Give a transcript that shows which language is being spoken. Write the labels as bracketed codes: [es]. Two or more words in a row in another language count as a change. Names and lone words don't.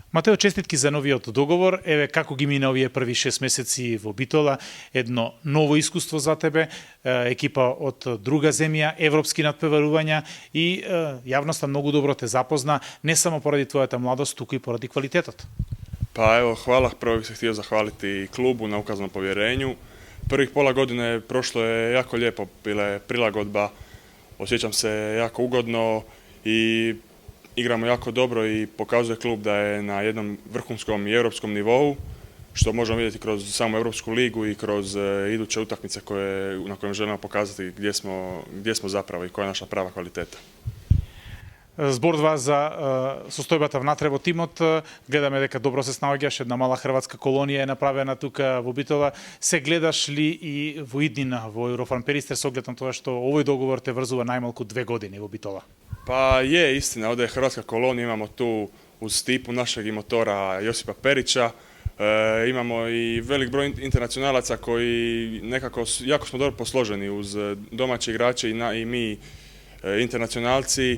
[mk] Матео, честитки за новиот договор. Еве како ги мина овие први 6 месеци во Битола, едно ново искуство за тебе, екипа од друга земја, европски надпреварувања и јавноста многу добро те запозна, не само поради твојата младост, туку и поради квалитетот. [hr] Pa evo, hvala. Prvo bih se htio zahvaliti klubu na ukazanom povjerenju. Prvih pola godine prošlo je jako lijepo, bila je prilagodba, osjećam se jako ugodno i igramo jako dobro i pokazuje klub da je na jednom vrhunskom i europskom nivou, što možemo vidjeti kroz samu Europsku ligu i kroz iduće utakmice na kojima želimo pokazati gdje smo zapravo i koja je naša prava kvaliteta. [mk] Зборува за состојбата внатре во тимот, гледаме дека добро се снаоѓаш, една мала хрватска колонија е направена тука во Битола. Се гледаш ли и во иднина во Eurofarm Перистер с оглед на тоа што овој договор те врзува најмалку 2 години во Битола? [hr] Pa je istina, ovdje je hrvatska kolonija, imamo tu uz Stipu našeg i motora Josipa Perića, imamo i velik broj internacionalaca koji nekako jako smo dobro posloženi uz domaće igrače i mi internacionalci.